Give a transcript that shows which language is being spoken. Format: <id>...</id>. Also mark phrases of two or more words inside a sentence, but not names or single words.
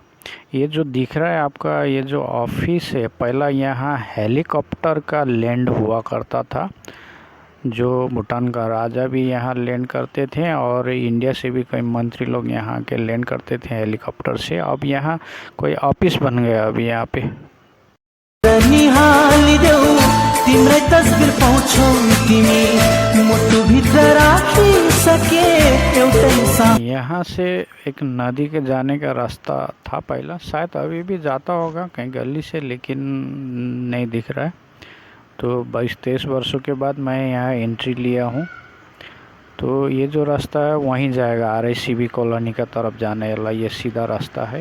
<hi>ये जो दिख रहा है आपका, ये जो ऑफिस है, पहला यहाँ हेलीकॉप्टर का लैंड हुआ करता था। जो भूटान का राजा भी यहाँ लैंड करते थे और इंडिया से भी कई मंत्री लोग यहाँ के लैंड करते थे हेलीकॉप्टर से। अब यहाँ कोई ऑफिस बन गया अभी यहाँ पे।</hi> <ne>तिम्रै तस्बिर पाउँछौ तिमी मुटु भित्र राखिसके एउटै।</ne> <hi>यहाँ से एक नदी के जाने का रास्ता था पहला, शायद अभी भी जाता होगा कहीं गली से, लेकिन नहीं दिख रहा है। तो 22-23 वर्षों के बाद मैं यहाँ एंट्री लिया हूँ। तो ये जो रास्ता है वहीं जाएगा RICV कॉलोनी का तरफ जाने वाला, ये सीधा रास्ता है।</hi>